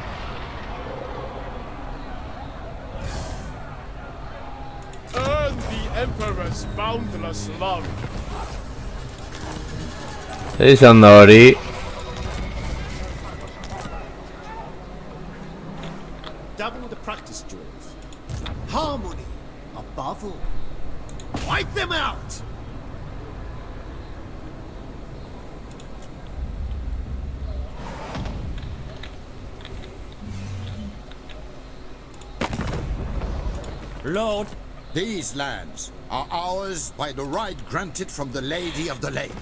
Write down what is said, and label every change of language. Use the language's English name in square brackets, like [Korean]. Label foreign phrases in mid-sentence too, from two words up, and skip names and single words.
[English] Earn the Emperor's boundless love. [Basque] izan da hori. [English] Double the practice drills. Harmony above all. Wipe them out! Lord, these lands are ours by the right granted from the Lady of the Lake.